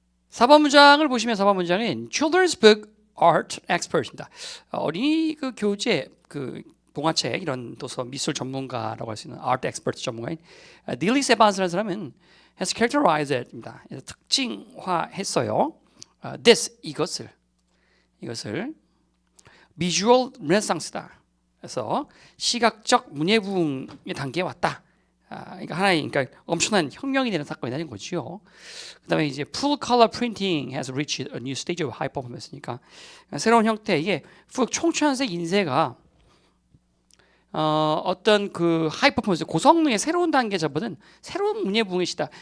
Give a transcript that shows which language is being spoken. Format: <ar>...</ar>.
<ko>4번 문장을 보시면 4번 문장은 Children's Book Art Expert입니다. 어린이 그 교재, 그 동화책 이런 도서 미술 전문가라고 할 수 있는 Art Expert 전문가인 닐리 세반스라는 사람은</ko> <en>has characterized</en> <ko>입니다. 특징화했어요. This 이것을 Visual Renaissance다. 그래서 시각적 문예부흥의 단계에 왔다. 그러니까 하나의 그러니까 엄청난 혁명이 되는 사건이 되는 거죠. 그다음에 이제</ko> <en>full color printing has reached a new stage of high performance</en> <ko>니까 새로운 형태의 총천색 인쇄가 어떤 그 하이 퍼포먼스 고성능의 새로운 단계에 접어든 새로운 문예부흥의 시다.</ko>